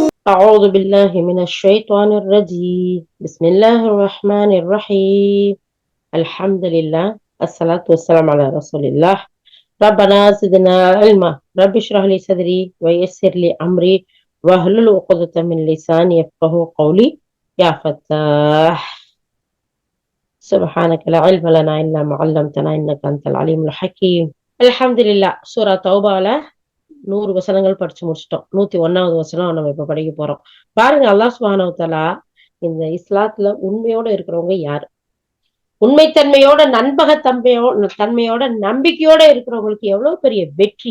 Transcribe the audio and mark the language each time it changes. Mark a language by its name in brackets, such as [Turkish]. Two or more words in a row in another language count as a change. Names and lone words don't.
[Arabic] أعوذ بالله من الشيطان الرجيم بسم الله الرحمن الرحيم الحمد لله الصلاة والسلام على رسول الله ربنا زدنا علما رب اشرح لي صدري ويسر لي أمري واحلل عقدة من لساني يفقهوا قولي يا فتاح سبحانك لا علم لنا إلا ما علمتنا إنك أنت العليم الحكيم الحمد لله [Tamil] சூரா தௌபால 100 வசனங்கள் படிச்சு முடிச்சிட்டோம். 101வது வசனம் நம்ம இப்ப படிக்க போறோம். பாருங்க, அல்லாஹ் [Arabic] سبحانه وتعالى [Tamil] இந்த இஸ்லாத்துல உண்மையோட இருக்கிறவங்க யாரு, உண்மைத்தன்மையோட தன்மையோட நம்பிக்கையோட இருக்கிறவங்களுக்கு எவ்வளவு பெரிய வெற்றி.